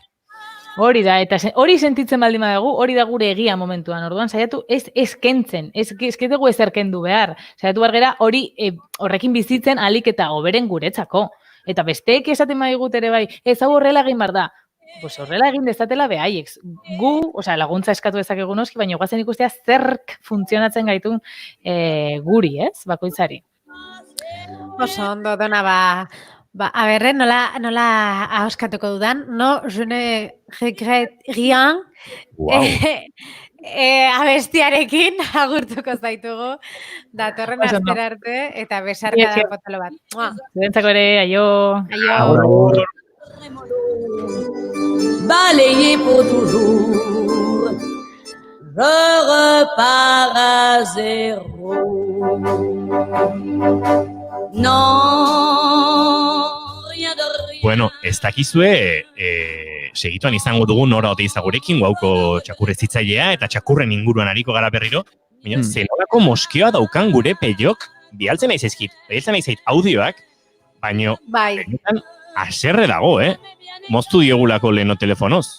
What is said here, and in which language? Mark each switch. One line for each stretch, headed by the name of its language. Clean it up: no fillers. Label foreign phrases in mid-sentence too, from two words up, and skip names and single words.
Basque: Hori da, eta hori sentitzen baldin badugu, hori da gure egia momentuan, orduan, saiatu ez kentzen, ez dugu ezer kendu behar, saiatu behar gera hori horrekin bizitzen alik eta hoberen guretzako, eta besteek esaten badigut ere bai, ez hau horrela egin behar da, pues horrela egin dezatela behaiek, laguntza eskatu dezakegu noski, baina guazen ikustea zerk funtzionatzen gaitun guri, ez, bakoitzari. Oso ondo, dona a berre, nola ahoskatuko dudan,
French: no, je ne regrette rien,
Basque: abestiarekin agurtuko zaitugu, datorren astera arte, eta besarkada potolo bat. Zuentzako ere, aio. Aio.
French: Balayé pour toujours repars à zéro. Non, rien de rien.
Basque: Bueno, ez dakizue, segituan izango dugu Nora Oteiza gurekin, guauko txakurrezitzailea, eta txakurren inguruan ariko gara berriro. Baina, zelorako moskioa daukan gure peiok, bialtzen nahi zait audioak, baina, benetan, aserre dago, Moztu diogulako leheno telefonoz.